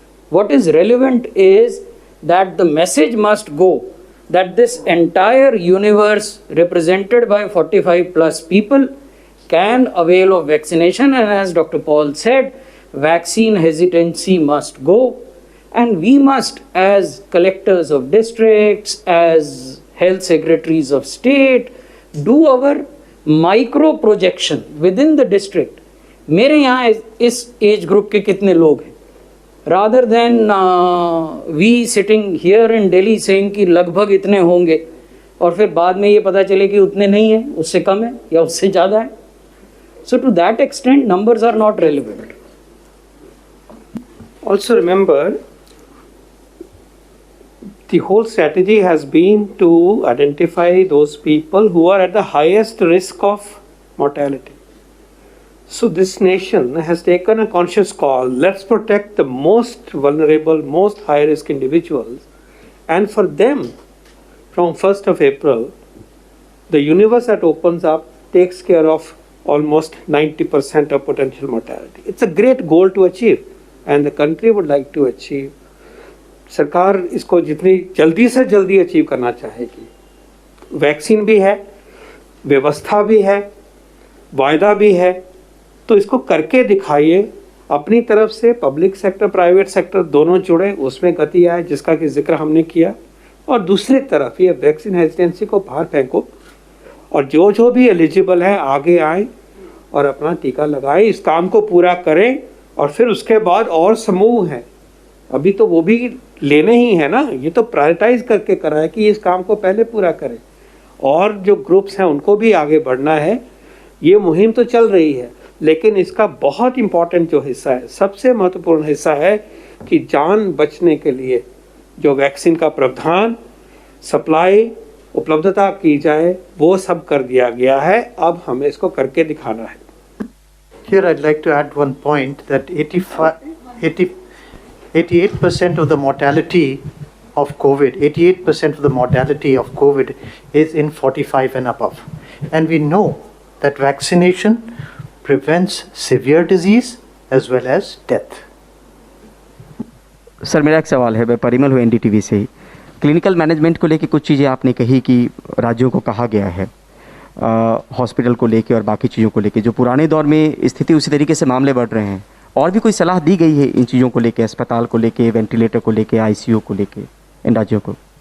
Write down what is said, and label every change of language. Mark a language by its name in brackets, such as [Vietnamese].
[English] What is relevant is that the message must go that this entire universe represented by 45 plus people can avail of vaccination, and as Dr. Paul said, vaccine hesitancy must go, and we must, as collectors of districts, as health secretaries of state, do our micro projection within the district. [Hindi] मेरे यहाँ इस age group के कितने लोग हैं, [English] rather than we sitting here in Delhi saying [Hindi] कि लगभग इतने होंगे और फिर बाद में ये पता चले कि उतने नहीं हैं, उससे कम है या उससे ज़्यादा है. [English] So to that extent, numbers are not relevant. Also remember, the whole strategy has been to identify those people who are at the highest risk of mortality. So this nation has taken a conscious call, let's protect the most vulnerable, most high-risk individuals, and for them, from 1st of April, the universe that opens up takes care of almost 90% of potential mortality. It's a great goal to achieve, and the country would like to achieve. [Hindi] सरकार इसको जितनी जल्दी से जल्दी achieve करना चाहेगी. Vaccine भी है, व्यवस्था भी है, वायदा भी है, तो इसको करके दिखाइए. अपनी तरफ से पब्लिक सेक्टर, प्राइवेट सेक्टर दोनों जुड़े, उसमें गति आए, जिसका कि जिक्र हमने किया. और दूसरी तरफ ये वैक्सीन हेजिटेंसी को बाहर फेंको, और जो भी एलिजिबल है आगे आए और अपना टीका लगाएं, इस काम को पूरा करें. और फिर उसके बाद और समूह हैं, अभी तो वो भी लेने ही है ना, ये तो प्रायोरिटाइज करके कराए कि इस काम को पहले पूरा करें. और जो ग्रुप्स हैं उनको भी आगे बढ़ना है. ये मुहिम तो चल रही है, लेकिन इसका बहुत इम्पॉर्टेंट जो हिस्सा है, सबसे महत्वपूर्ण हिस्सा है कि जान बचने के लिए जो वैक्सीन का प्रावधान, सप्लाई, उपलब्धता की जाए, वो सब कर दिया गया है. अब हमें इसको करके दिखाना है. [English] Here I'd like to add one point that 88% of the mortality of COVID, 88% of the mortality of COVID is in 45 and above. And we know that vaccination prevents severe disease as well as death. [Hindi] Sir मेरा एक सवाल है, मैं परिमल हूँ NDTV से ही. Clinical management को लेके कुछ चीज़ें आपने कही कि राज्यों को कहा गया है हॉस्पिटल को लेके और बाकी चीज़ों को लेके, जो पुराने दौर में स्थिति उसी तरीके से मामले बढ़ रहे हैं. और भी कोई सलाह दी गई है इन चीज़ों को लेके, अस्पताल को लेके, वेंटिलेटर को लेके, ICU को लेके इन राज्यों को?